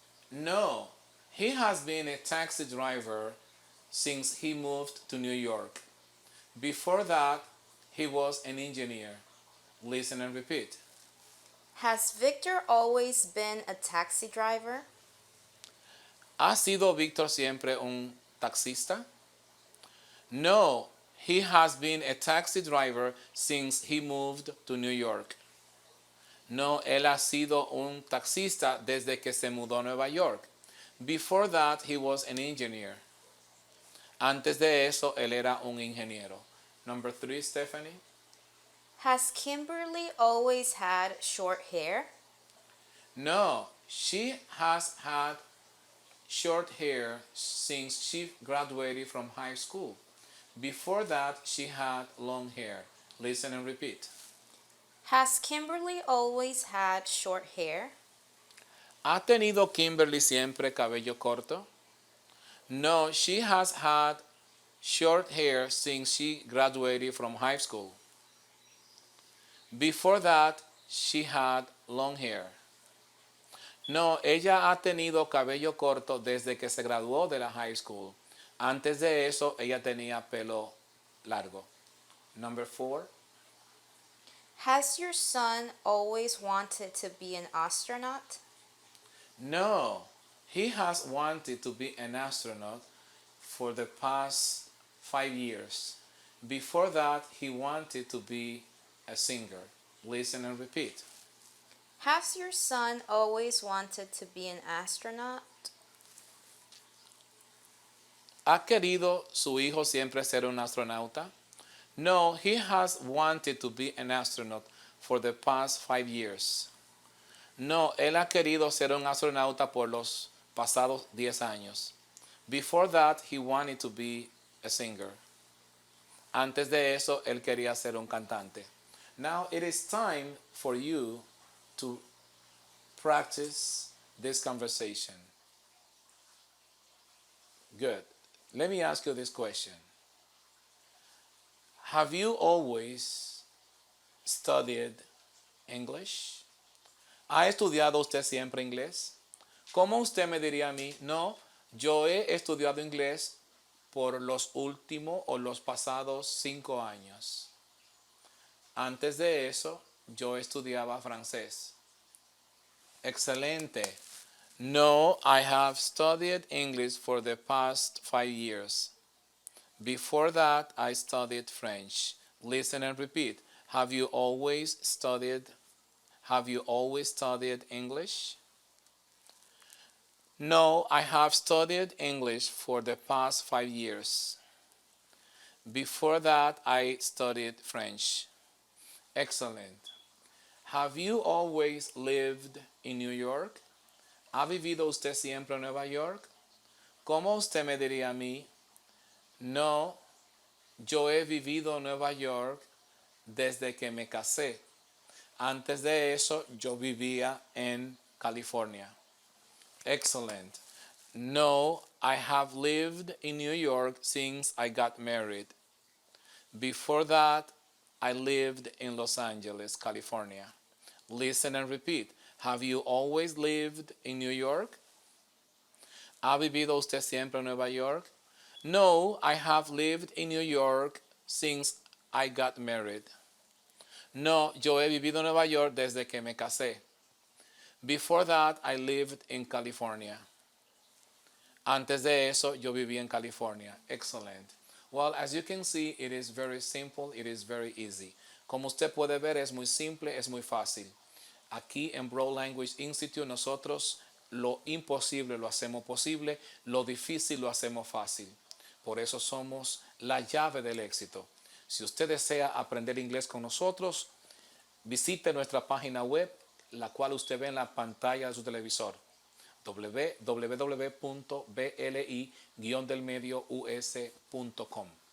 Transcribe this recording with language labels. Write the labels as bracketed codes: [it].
[en] No, he has been a taxi driver since he moved to New York. Before that, he was an engineer. Listen and repeat. Has Victor always been a taxi driver? [es] ¿Ha sido Víctor siempre un taxista? [en] No, he has been a taxi driver since he moved to New York. [es] No, él ha sido un taxista desde que se mudó a Nueva York. [en] Before that, he was an engineer. [es] Antes de eso, él era un ingeniero. [en] Number 3, Stephanie. Has Kimberly always had short hair? No, she has had short hair since she graduated from high school. Before that, she had long hair. Listen and repeat. Has Kimberly always had short hair? [es] ¿Ha tenido Kimberly siempre cabello corto? [en] No, she has had short hair since she graduated from high school. Before that, she had long hair. [es] No, ella ha tenido cabello corto desde que se graduó de la [en] high school. [es] Antes de eso, ella tenía pelo largo. [en] Number 4. Has your son always wanted to be an astronaut? No, he has wanted to be an astronaut for the past 5 years. Before that, he wanted to be a singer. Listen and repeat. Has your son always wanted to be an astronaut? [es] ¿Ha querido su hijo siempre ser un astronauta? [en] No, he has wanted to be an astronaut for the past 5 years. [es] No, él ha querido ser un astronauta por los pasados 10 años. [en] Before that, he wanted to be a singer. [es] Antes de eso, él quería ser un cantante. [en] Now it is time for you to practice this conversation. Good. Let me ask you this question. Have you always studied English? [es] ¿Ha estudiado usted siempre inglés? ¿Cómo usted me diría a mí? No, yo he estudiado inglés por los últimos o los pasados 5 años. Antes de eso, yo estudiaba francés. Excelente. [en] No, I have studied English for the past 5 years. Before that, I studied French. Listen and repeat. Have you always studied English? No, I have studied English for the past 5 years. Before that, I studied French. Excellent. Have you always lived in New York? [es] ¿Ha vivido usted siempre en Nueva York? ¿Cómo usted me diría a mí? No, yo he vivido en Nueva York desde que me casé. Antes de eso, yo vivía en California. [en] Excellent. No, I have lived in New York since I got married. Before that, I lived in Los Angeles, California. Listen and repeat. Have you always lived in New York? [es] ¿Ha vivido usted siempre en Nueva York? [en] No, I have lived in New York since I got married. [es] No, yo he vivido en Nueva York desde que me casé. [en] Before that, I lived in California. [es] Antes de eso, yo viví en California. [en] Excellent. Well, as you can see, it is very simple, it is very easy. [es] Como usted puede ver, es muy simple, es muy fácil. Aquí en Broad Language Institute nosotros lo imposible lo hacemos posible, lo difícil lo hacemos fácil. Por eso somos la llave del éxito. Si usted desea aprender inglés con nosotros, visite nuestra página web, la cual usted ve en la pantalla de su televisor, www.bli-delmedious.com.